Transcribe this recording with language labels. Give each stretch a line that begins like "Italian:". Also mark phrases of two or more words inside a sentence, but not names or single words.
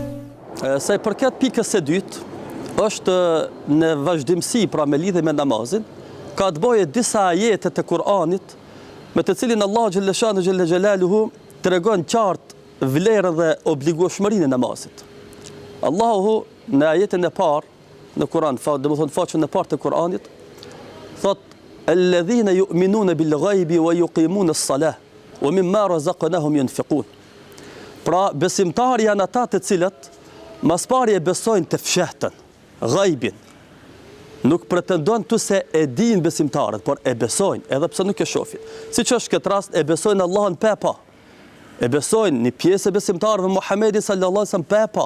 Albanian: Sa i përket pikës së dytë, është në vazhdimsi pra me lidhje me namazin, ka të bëjë disa ajete të Kur'anit me të cilin Allah
Arabic: جل جلاله
Albanian: tregon qartë vlerën dhe obligueshmërinë e namazit. Allahu në ajetin e parë në Kur'an, domethënë faqen e parë të Kur'anit, thot:
Arabic: "الذين يؤمنون بالغيب ويقيمون الصلاة ومما رزقناهم ينفقون."
Albanian: Pra, besimtarë janë ata të cilët mas pari e besojnë të fshehtën, ghaibin. Nuk pretendojnë tu se e din besimtarët, por e besojnë, edhe pse nuk e shohin. Siç është këtë rast, e besojnë Allahun pa pa. E besojnë një pjesë e besimtarëve Muhamedit
Arabic: صلى الله عليه وسلم
Albanian: pa pa.